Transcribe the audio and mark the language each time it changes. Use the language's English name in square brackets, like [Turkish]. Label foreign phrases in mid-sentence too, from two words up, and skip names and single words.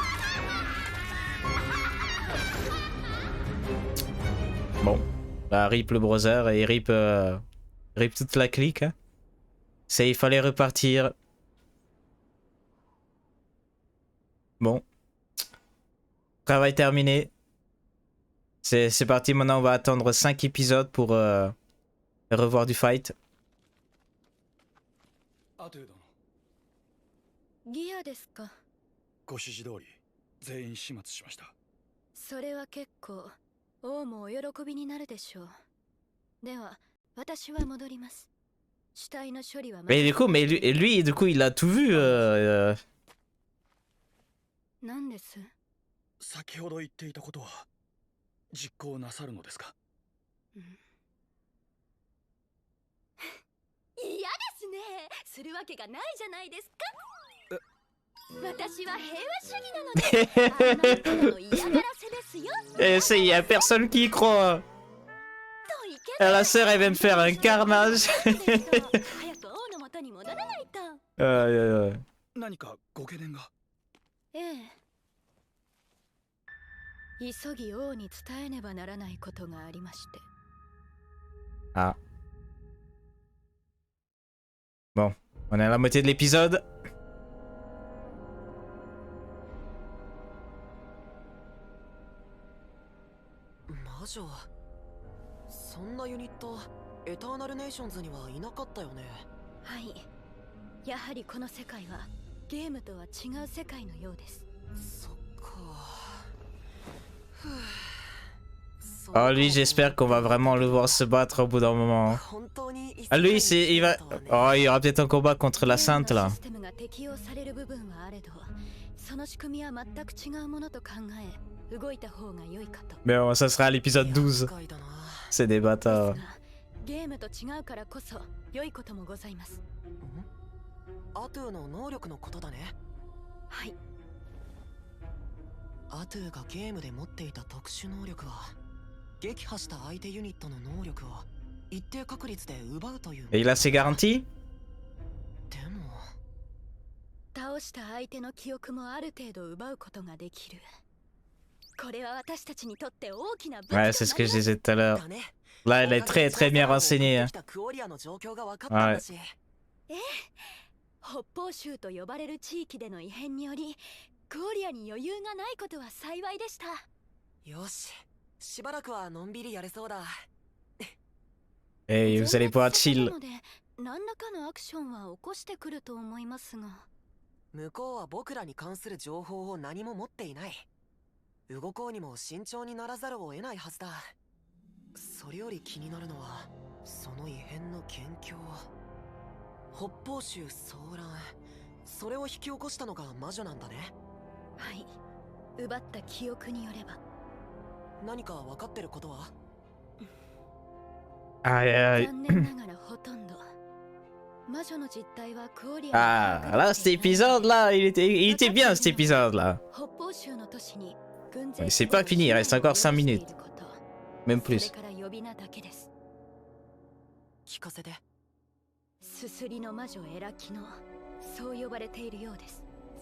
[French] Bon, bah rip le browser et rip toute la clique. Hein. C'est il fallait repartir. Bon. Travail terminé. C'est parti, maintenant on va attendre 5 épisodes pour revoir du fight. [Japanese] ギアですか。ご指示通り全員始末しました。それは結構王もお喜びになるでしょう。では私は戻ります。死体の処理は。 [French] Mais du coup, lui, du coup, il a tout vu. [Japanese] 何です？先ほど言っていたことは実行なさるのですか？嫌ですね。するわけがないじゃないですか。私は平和主義なので、あんなの嫌がらせですよ。 [French] Il y a personne qui y croit. La sœur, elle vient de faire un carnage. [Japanese] 早く王の元に戻らないと。何かご懸念が？ええ。急ぎ王に伝えねばならないことがありまして。 Ah. [French] Bon, on est à la moitié de l'épisode. [Japanese] 魔女、そんなユニットエターナルネーションズにはいなかったよね。はい、やはりこの世界はゲームとは違う世界のようです。そっか。 [French] Oh, lui, j'espère qu'on va vraiment le voir se battre au bout d'un moment. Ah, lui, il va. Oh, il y aura peut-être un combat contre la sainte là. Mais bon, ça sera à l'épisode 12. C'est des bâtards. [Japanese] アトゥの能力のことだね。はい。アトゥがゲームで持っていた特殊能力は撃破した相手ユニットの能力を一定確率で奪うという。 [French] Et il a ses garanties? [Japanese] でも倒した相手の記憶もある程度奪うことができる。これは私たちにとって大きな武器とな [French] Ouais, [Japanese] る。 [French] c'est ce que je disais tout à l'heure. [Japanese] だね。 [French] Là, elle est très très bien renseignée. Hein. [Japanese] クオリアの状況が分かったんだし。北方州と呼ばれる地域での異変によりクオリアに余裕がないことは幸いでした。よし、しばらくはのんびりやれそうだ。 [French] Et vous allez pouvoir [Japanese] 全 [French] chill. [Japanese] 滅させたので何らかのアクションは起こしてくると思いますが。向こうは僕らに関する情報を何も持っていない。動こうにも慎重にならざるを得ないはずだ。それより気になるのはその異変の元凶。北方州騒乱、それを引き起こしたのが魔女なんだね。はい、奪った記憶によれば。何か分かってることは？ Aïe aïe. 残念ながらほとんど。魔女の実態はクオリア [French] Ah, là, cet épisode là, il était bien cet épisode là. [Japanese] 北方州の都市に軍 [French] Mais c'est pas fini, il reste encore 5 minutes. Même [Japanese] それ [French] plus. [Japanese] から呼び名だけです。聞かせて。すすりの魔女エラキノ、そう呼ばれているようです。